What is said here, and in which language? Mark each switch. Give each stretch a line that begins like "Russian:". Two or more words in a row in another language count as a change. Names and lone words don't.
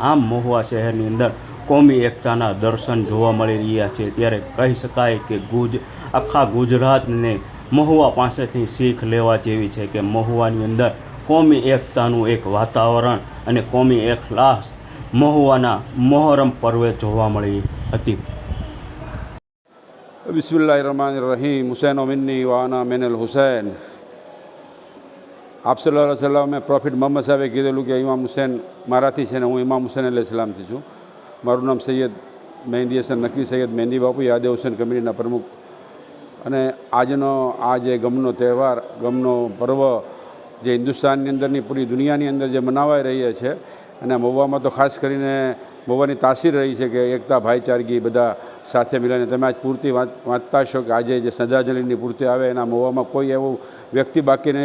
Gujarati: આમ મહુવા શહેરની અંદર કોમી એકતાના દર્શન જોવા મળી રહ્યા છે। ત્યારે કહી શકાય કે આખા ગુજરાતને મહુવા પાસેથી શીખ લેવા જેવી છે કે મહુવાની અંદર કોમી એકતાનું એક વાતાવરણ અને કોમી એખલાસ મહુવાના મોહરમ પર્વે જોવા મળી હતી।
Arabic: بسم الله الرحمن الرحيم. حسين مني وأنا من الحسين.
Gujarati: आप
Arabic: صلى الله عليه وسلم
Gujarati: में प्रोफिट मोहम्मद साहबे કીધેલું કે ઇમામ હુસૈન મારાથી છે ને હું ઇમામ હુસૈન અલૈહિસ્સલામથી છું। મારું નામ સૈયદ મહેંદી હસન નકવી સૈયદ મહેંદી બાપુ યાદ હુસૈન કમિટીના પ્રમુખ। અને આજનો આ જે ગમનો તહેવાર ગમનો પર્વ જે હિન્દુસ્તાનની અંદરની પૂરી દુનિયાની અંદર જે મનાવાઈ રહી છે અને મહુવામાં તો ખાસ કરીને મહુવાની તાસીર રહી છે કે એકતા ભાઈચારગી બધા સાથે મળીને તમે આજ પૂર્તિ વાંચતા હશો કે આજે જે શ્રદ્ધાંજલિની પૂર્તિ આવે એના મહુવામાં કોઈ એવું વ્યક્તિ બાકી નહીં।